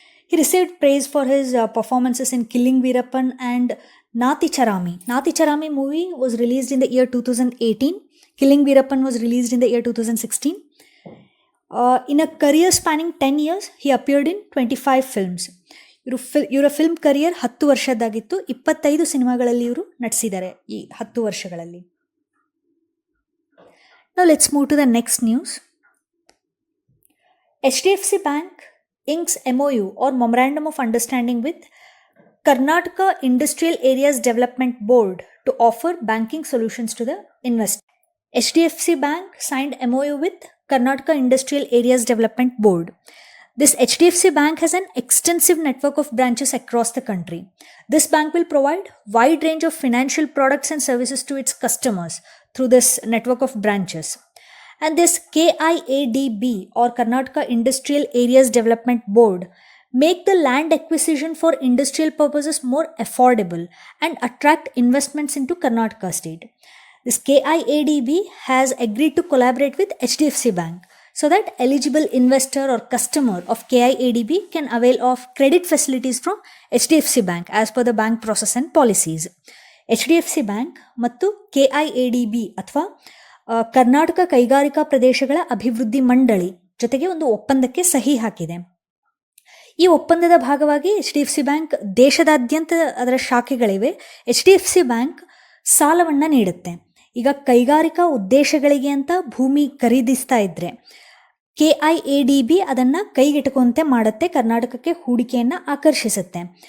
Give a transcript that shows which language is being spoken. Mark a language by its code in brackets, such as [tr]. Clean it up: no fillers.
[en] He received praise for his performances in Killing Veerappan and Nati Charami. Nati Charami movie was released in the year 2018. Killing Veerappan was released in the year 2016. In a career spanning 10 years, he appeared in 25 films. [kn] ಇವರ film career 10 ವರ್ಷದ್ದಾಗಿತ್ತು. 25 ಸಿನಿಮಾಗಳಲ್ಲಿ ಇವರು ನಟಿಸಿದ್ದಾರೆ ಈ 10 ವರ್ಷಗಳಲ್ಲಿ. [en] Now let's move to the next news. HDFC Bank inks MOU or Memorandum of Understanding with Karnataka Industrial Areas Development Board to offer banking solutions to the investors. HDFC Bank signed MOU with Karnataka Industrial Areas Development Board. This HDFC Bank has an extensive network of branches across the country. This bank will provide wide range of financial products and services to its customers through this network of branches. And this KIADB or Karnataka Industrial Areas Development Board make the land acquisition for industrial purposes more affordable, and attract investments into Karnataka state. This KIADB has agreed to collaborate with HDFC Bank so that eligible investor or customer of KIADB can avail of credit facilities from HDFC Bank as per the bank process and policies. [kn] HDFC bank ಮತ್ತು KIADB ಅಥವಾ ಕರ್ನಾಟಕ ಕೈಗಾರಿಕಾ ಪ್ರದೇಶಗಳ ಅಭಿವೃದ್ಧಿ ಮಂಡಳಿ ಜೊತೆಗೆ ಒಂದು ಒಪ್ಪಂದಕ್ಕೆ ಸಹಿ ಹಾಕಿದೆ. ಈ ಒಪ್ಪಂದದ ಭಾಗವಾಗಿ HDFC ಬ್ಯಾಂಕ್ ದೇಶದಾದ್ಯಂತ ಅದರ ಶಾಖೆಗಳಿವೆ. HDFC ಬ್ಯಾಂಕ್ ಸಾಲವನ್ನು ನೀಡುತ್ತೆ. ಈಗ ಕೈಗಾರಿಕಾ ಉದ್ದೇಶಗಳಿಗೆ ಅಂತ ಭೂಮಿ ಖರೀದಿಸ್ತಾ ಇದ್ರೆ KIADB ಅದನ್ನು ಕೈಗೆಟುಕುವಂತೆ ಮಾಡುತ್ತೆ, ಕರ್ನಾಟಕಕ್ಕೆ ಹೂಡಿಕೆಯನ್ನು ಆಕರ್ಷಿಸುತ್ತೆ.